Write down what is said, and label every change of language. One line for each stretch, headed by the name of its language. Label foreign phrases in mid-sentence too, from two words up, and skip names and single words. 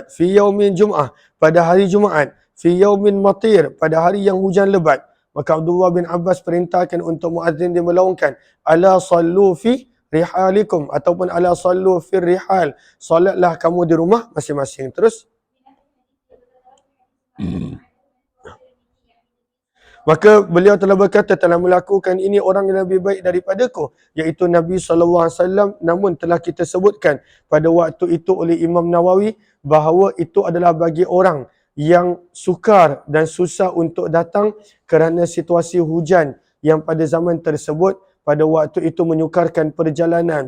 Arabic: في يوم الجمعة,
Malay: pada hari Jumaat.
Arabic: في يوم مطير,
Malay: pada hari yang hujan lebat. Maka Abdullah bin Abbas perintahkan untuk muazzin dia melaungkan,
Arabic: ألا صلوا في رحالكم, ataupun ألا صلوا في الرحال,
Malay: solatlah kamu di rumah masing-masing. Terus Maka beliau telah berkata, telah melakukan ini orang yang lebih baik daripadaku, iaitu Nabi SAW. Namun telah kita sebutkan pada waktu itu oleh Imam Nawawi bahawa itu adalah bagi orang yang sukar dan susah untuk datang kerana situasi hujan yang pada zaman tersebut pada waktu itu menyukarkan perjalanan.